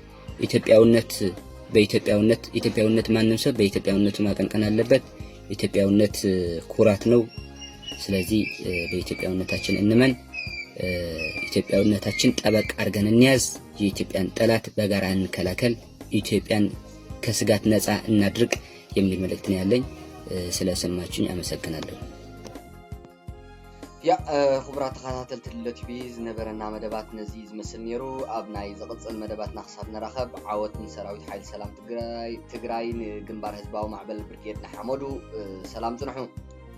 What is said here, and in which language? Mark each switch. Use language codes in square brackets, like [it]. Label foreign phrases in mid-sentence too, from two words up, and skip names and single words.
[am] ኢትዮጵያውነት ማንም ሰው በኢትዮጵያውነቱ ማቀንቀን አለበት። ኢትዮጵያውነት ኩራት ነው። ስለዚህ በኢትዮጵያውነታችን እንመን። ኢትዮጵያውነታችን ጠበቅ አድርገን እንያዝ። የኢትዮጵያን ጠላት በጋራ እንከላከል። ኢትዮጵያን ከስጋት ነፃ እናድርግ የሚል መልእክት ነው ያለኝ። ስለሰማችሁኝ አመሰግናለሁ። [ti] ያ خبرات ተኸታተልቲ ለቲቪ ዝነበረና መደባት ነዚ ዝመስል ነይሩ። ኣብ ናይ ዝቕፅል መደባትና ክሳብ ንራኸብ ዓወትን ሰራዊት ሓይሊ ሰላም ትግራይን ግንባር ህዝባዊ ማዕበል ብርጌድ ንሓመዱ ሰላም ጽንሑ።